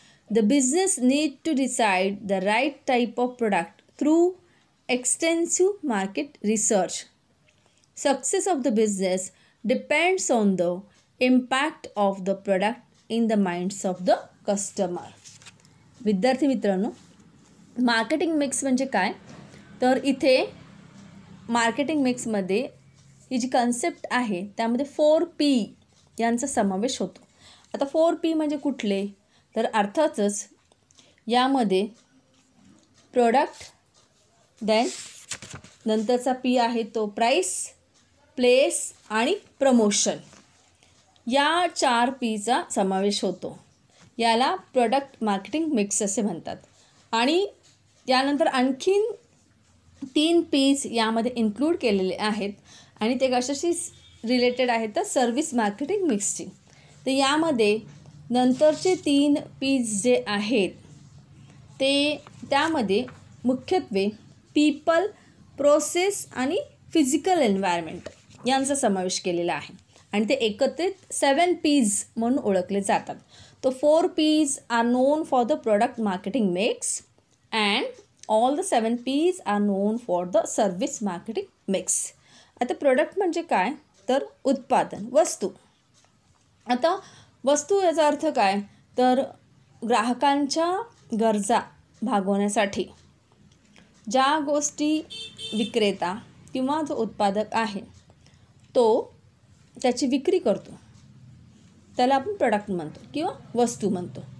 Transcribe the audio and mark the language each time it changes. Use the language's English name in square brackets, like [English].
[English] The business needs to decide the right type of product through extensive market research. Success of the business depends on the impact of the product in the minds of the customer. [Marathi] विद्यार्थी मित्रांनो, marketing mix म्हणजे काय? तर इथे marketing मिक्समध्ये ही जी concept आहे त्यामध्ये 4 P यांचा समावेश होतो. आता 4P म्हणजे कुठले? तर अर्थातच यामध्ये प्रोडक्ट, देन नंतरचा P आहे तो प्राईस, प्लेस आणि प्रमोशन. या 4Pचा समावेश होतो. याला प्रोडक्ट मार्केटिंग मिक्स असे म्हणतात. आणि यानंतर आणखीन 3 Ps यामध्ये इन्क्लूड केलेले आहेत आणि ते कशाशी रिलेटेड आहेत तर सर्विस मार्केटिंग मिक्सची. तर यामध्ये नंतरचे 3 Ps जे आहेत ते त्यामध्ये मुख्यत्वे पीपल, प्रोसेस आणि फिजिकल एन्व्हायरमेंट यांचा समावेश केलेला आहे आणि ते एकत्रित 7 Ps म्हणून ओळखले जातात. [English] तो 4 Ps are known for the product marketing mix and all the 7 Ps are known for the service marketing mix. [Marathi] आता प्रोडक्ट म्हणजे काय तर उत्पादन, वस्तू. आता वस्तू याचा अर्थ काय तर ग्राहकांच्या गरजा भागवण्यासाठी ज्या गोष्टी विक्रेता किंवा जो उत्पादक आहे तो त्याची विक्री करतो त्याला आपण प्रोडक्ट म्हणतो किंवा वस्तू म्हणतो.